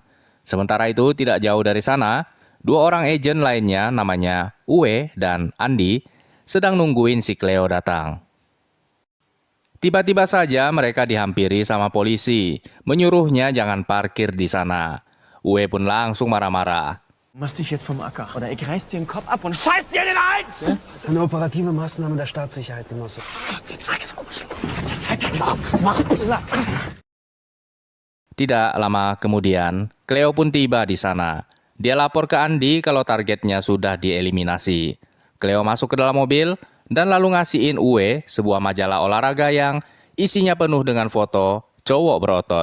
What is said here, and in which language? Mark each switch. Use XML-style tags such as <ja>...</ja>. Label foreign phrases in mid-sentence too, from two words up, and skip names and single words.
<id>Sementara itu tidak jauh dari sana, dua orang agen lainnya namanya Uwe dan Andi sedang nungguin si Cleo datang. Tiba-tiba saja mereka dihampiri sama polisi, menyuruhnya jangan parkir di sana. Uwe pun langsung marah-marah.</id> <de>Du machst dich jetzt vom Acker oder ich reiß dir den Kopf ab und scheiß dir in den Hals! Ja, das ist eine operative Maßnahme der Staatssicherheit, Genosse. Mach Platz!</de> <id>Tidak lama kemudian, Cleo pun tiba di sana. Dia lapor ke Andi kalau targetnya sudah dieliminasi. Cleo masuk ke dalam mobil dan lalu ngasihin Uwe sebuah majalah olahraga yang isinya penuh dengan foto cowok berotot.</id>